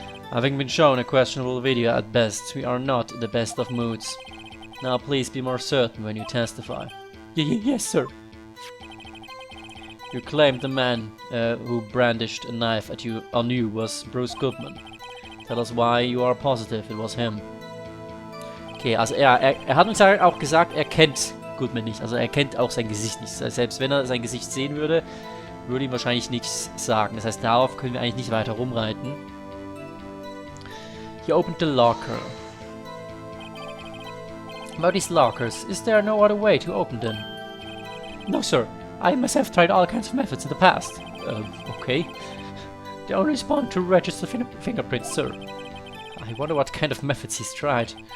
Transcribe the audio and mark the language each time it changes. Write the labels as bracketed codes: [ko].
[en] Having been shown a questionable video at best, we are not in the best of moods. Now please be more certain when you testify. Yes, sir. You claimed the man who brandished a knife at you on you was Bruce Goodman. Tell us why you are positive it was him. [de] Okay, also er hat uns ja auch gesagt, er kennt Goodman nicht. Also er kennt auch sein Gesicht nicht. Also selbst wenn er sein Gesicht sehen würde, würde ihm wahrscheinlich nichts sagen. Das heißt, darauf können wir eigentlich nicht weiter rumreiten. [en] He opened the locker. About these lockers, is there no other way to open them? No, sir. I myself tried all kinds of methods in the past. Okay. They only respond to register fingerprints, sir. I wonder what kind of methods he's tried.